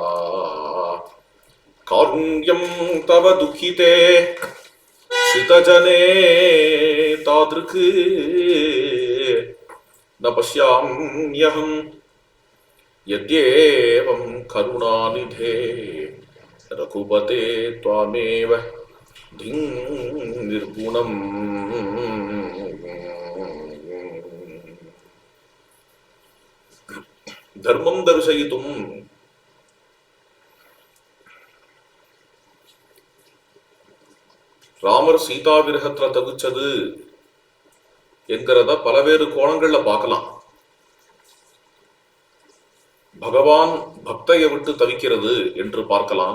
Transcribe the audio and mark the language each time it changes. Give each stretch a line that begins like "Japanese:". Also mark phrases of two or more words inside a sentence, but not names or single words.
Sanskrit: कारुण्यं तव दुःखिते श्रितजने तादृक् न पश्याम्यहम् यद्येवं करुणानिधे रघुपते त्वामेव धिं निर्गुणम्। धर्मं दर्शयितुं
Tamil: ராமர் சீதா விரகத்துல தவிச்சது என்கிறத பலவேறு கோணங்கள்ல பார்க்கலாம். பகவான் பக்தையை விட்டு தவிக்கிறது என்று பார்க்கலாம்.